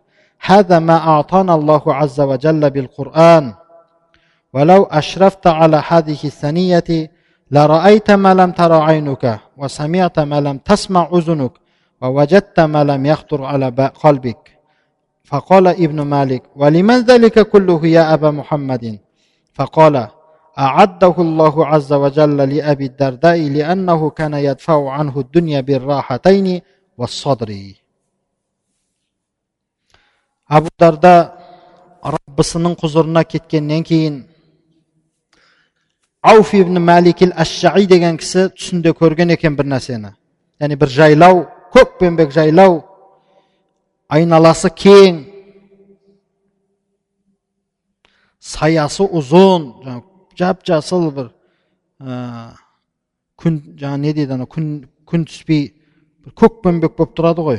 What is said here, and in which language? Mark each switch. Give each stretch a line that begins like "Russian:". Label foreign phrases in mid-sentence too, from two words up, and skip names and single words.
Arabic: هذا ما أعطانا الله عز وجل بالقرآن ولو أشرفت على هذه الثنية لرأيت ما لم تر عينك وسمعت ما لم تسمع أذنك ووجدت ما لم يخطر على قلبك فقال ابن مالك ولمن ذلك كله يا أبا محمد فقال أعده الله عز وجل لأبي الدرداء لأنه كان يدفع عنه الدنيا بالراحتين والصدر.
Kazakh: Абу Дарда Раббысының құзырына кеткеннен кейін Ауф ибн Малик аш-Шаи деген кісі түсінде көрген екен бір нәрсені. Яғни бір жайлау, көкпенбек жайлау, айналасы кең, саясы ұзын, жап-жасыл бір күн, не дейді, күн түспей көкпенбек болып тұрады ғой.